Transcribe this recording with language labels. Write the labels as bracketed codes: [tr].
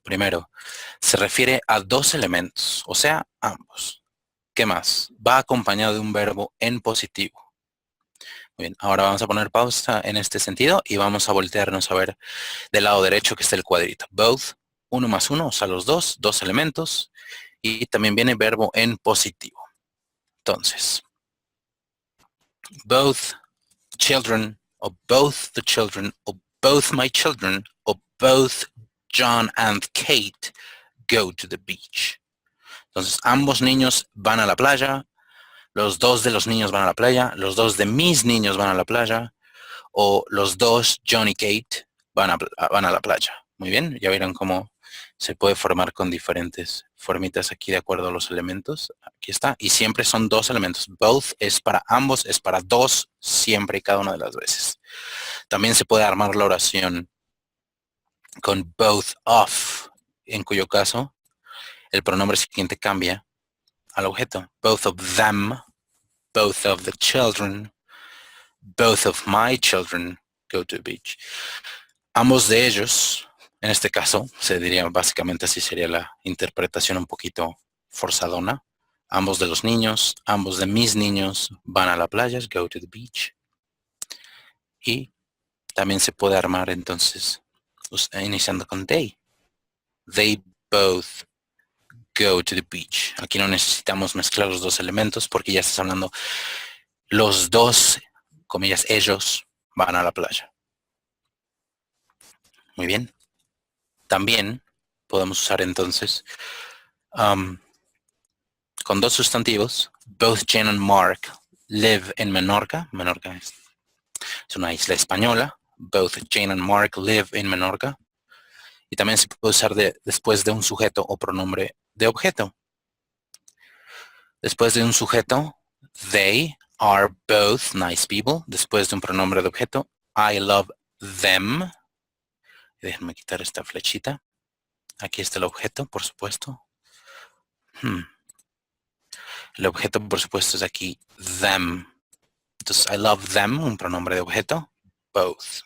[es] Primero, se refiere a dos elementos, o sea, ambos. ¿Qué más? Va acompañado de un verbo en positivo. Muy bien, ahora vamos a poner pausa en este sentido y vamos a voltearnos a ver del lado derecho que está el cuadrito. Both, uno más uno, o sea, los dos elementos. Y también viene verbo en positivo. [en] Entonces, both children, o both the children, o both my children, o both John and Kate go to the beach. [es] Entonces, ambos niños van a la playa, los dos de los niños van a la playa, los dos de mis niños van a la playa, o los dos, John y Kate, van a la playa. Muy bien, ya vieron cómo se puede formar con diferentes formitas aquí de acuerdo a los elementos. Aquí está. Y siempre son dos elementos. Both es para ambos, es para dos, siempre y cada una de las veces. También se puede armar la oración con both of, en cuyo caso el pronombre siguiente cambia al objeto. [en] Both of them, both of the children, both of my children go to the beach. [es] Ambos de ellos, en este caso, se diría básicamente así sería la interpretación un poquito forzadona. Ambos de los niños, ambos de mis niños van a la playa, [en] go to the beach. [es] Y también se puede armar entonces, iniciando con they. [en] They both go to the beach. [es] Aquí no necesitamos mezclar los dos elementos porque ya estás hablando los dos, comillas, ellos van a la playa. Muy bien. También podemos usar entonces con dos sustantivos. [en] Both Jen and Mark live in Menorca. [es] Menorca es una isla española. [en] Both Jane and Mark live in Menorca. [es] Y también se puede usar después de un sujeto o pronombre de objeto. Después de un sujeto, they are both nice people. Después de un pronombre de objeto, [en] I love them. [es] Déjenme quitar esta flechita. Aquí está el objeto, por supuesto. El objeto, por supuesto, es aquí them. Entonces, [en] I love them, [es] un pronombre de objeto. Both.